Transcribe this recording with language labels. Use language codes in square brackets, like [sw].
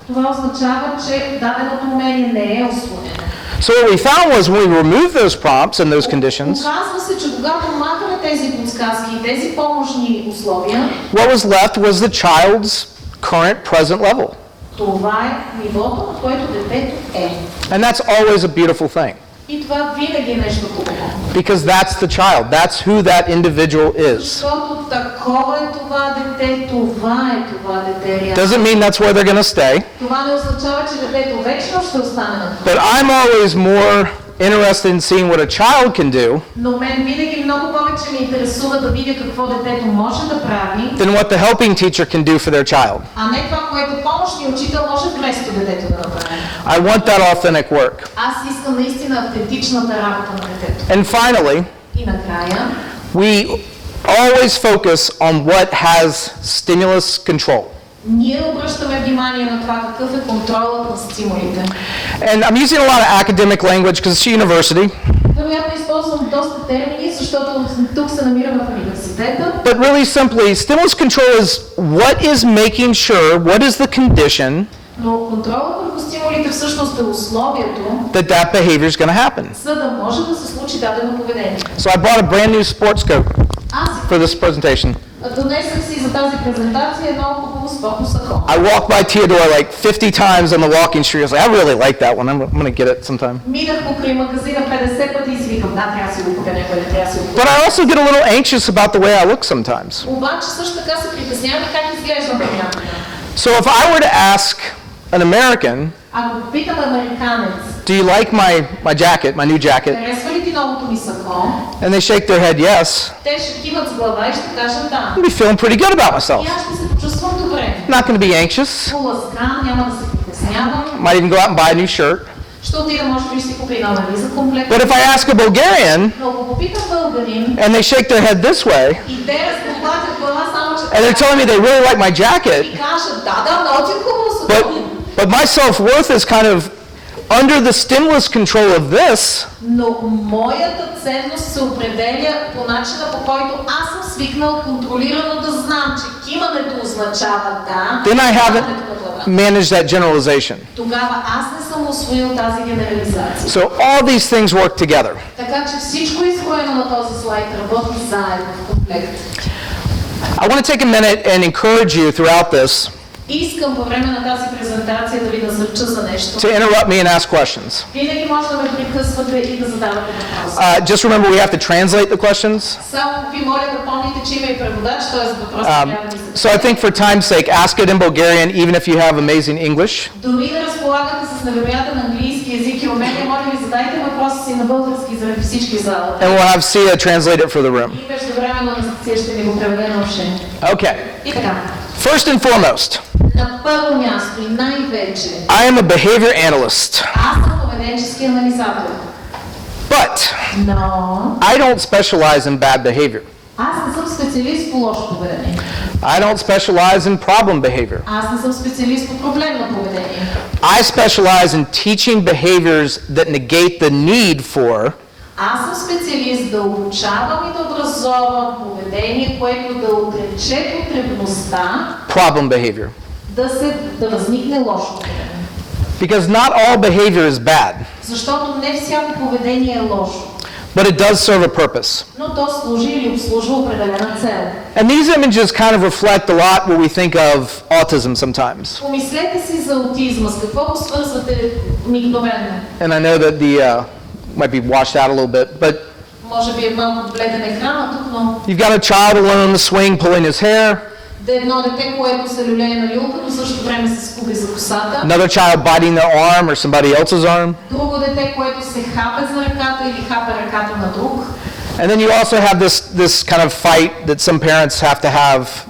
[bg] това означава, че даденото умение не е усвоено. [en] So what we found was when we removed those prompts and those conditions, [bg] Оказва се, че когато махаме тези подсказки и тези помощни условия, [en] what was left was the child's current present level. [bg] това е нивото, на което детето е. [en] And that's always a beautiful thing [bg] И това винаги е нещо хубаво. [en] because that's the child. That's who that individual is. [bg] Защото такова е това дете, това е това дете реално. [en] Doesn't mean that's where they're going to stay, [bg] Това не означава, че детето вечно ще остане на това. [en] but I'm always more interested in seeing what a child can do [bg] Но мен винаги много повече ме интересува да видя какво детето може да прави, [en] than what the helping teacher can do for their child. [bg] а не това, което помощният учител може вместо детето да направи. [en] I want that authentic work. [bg] Аз искам наистина автентичната работа на детето. [en] And finally, [bg] И накрая, [en] we always focus on what has stimulus control. [bg] ние обръщаме внимание на това какъв е контролът на стимулите. [en] And I'm using a lot of academic language because it's a university, [bg] Вероятно използвам доста термини, защото тук се намираме в университета. [en] but really simply, stimulus control is what is making sure, what is the condition [bg] Но контролът върху стимулите всъщност е условието, [en] that that behavior is going to happen. [bg] за да може да се случи дадено поведение. [en] So I bought a brand new sports coat [bg] Аз [en] for this presentation. [bg] донесах си за тази презентация едно хубаво спортно сако. [en] I walked by Theodore like 50 times on the walking street. I was like, I really like that one. I'm going to get it sometime. [bg] Минах покрай магазина 50 пъти и си викам, да, трябва да си го купя някой, трябва да си го купя. [en] But I also get a little anxious about the way I look sometimes. [bg] Обаче също така се притеснявам и как изглеждам понякога. [en] So if I were to ask an American, [bg] Ако питам американец, [en] do you like my jacket, my new jacket? [bg] харесва ли ти новото ми сако? [en] And they shake their head yes. [bg] Те ще киват с глава и ще кажат да. [en] I'll be feeling pretty good about myself. [bg] И аз ще се почувствам добре. [en] Not going to be anxious. [bg] Поласкан, няма да се притеснявам. [en] Might even go out and buy a new shirt. [bg] Ще отида, може би ще си купи нова риза комплект. [en] But if I ask a Bulgarian [bg] Но ако попитам българин [en] and they shake their head this way [bg] и те разпоплатят глава само, че [en] and they're telling me they really like my jacket, [bg] и кажат, да, много ти е хубаво сако. [en] but my self-worth is kind of under the stimulus control of this, [bg] Но моята ценност се определя по начина, по който аз съм свикнал контролирано да знам, че кимането означава да. [en] then I haven't [bg] кимането на глава. [en] managed that generalization. [bg] Тогава аз не съм усвоил тази генерализация. [en] So all these things work together. [bg] Така че всичко изброено на този слайд работи заедно в комплект. [en] I want to take a minute and encourage you throughout this [bg] Искам по време на тази презентация да ви насърча за нещо. [en] to interrupt me and ask questions. [bg] Винаги може да ме прекъсвате и да задавате въпроси. [en] Just remember we have to translate the questions. [bg] Само ви моля да помните, че има и преводач, т.е. въпросите трябва да ви [en] So I think for time's sake, ask it in Bulgarian even if you have amazing English. [bg] Дори да разполагате с невероятен английски език и умения, моля ви задайте въпроса си на български заради всички в залата. [en] And we'll have Sia translate it for the room. [bg] И междувременно Анастасия ще ни го преведе на уши. [en] Okay. [bg] И така. [en] First and foremost, [bg] На първо място и най-вече, [en] I am a behavior analyst, [bg] аз съм поведенчески анализатор. [en] but [bg] Но [en] I don't specialize in bad behavior. [bg] аз не съм специалист по лошо поведение. [en] I don't specialize in problem behavior. [bg] Аз не съм специалист по проблемно поведение. [en] I specialize in teaching behaviors that negate the need for [bg] Аз съм специалист да обучавам и да образовам поведение, което да отрече потребността [en] problem behavior. [bg] да възникне лошо поведение. [en] Because not all behavior is bad, [bg] Защото не всяко поведение е лошо, [en] but it does serve a purpose. [bg] но то служи или обслужва определена цел. [en] And these images kind of reflect a lot what we think of autism sometimes. [bg] Помислете си за аутизма, с какво го свързвате мигновено? [en] And I know that the might be washed out a little bit, but [bg] Може би е малко бледен екрана тук, но [en] you've got a child alone on the swing pulling his hair, [bg] едно дете, което се люлее на люлка, но в същото време се скуби за косата. [en] another child biting their arm or somebody else's arm, [bg] Друго дете, което се хапе за ръката или хапе ръката на друг. [en] and then you also have this kind of fight that some parents have to have.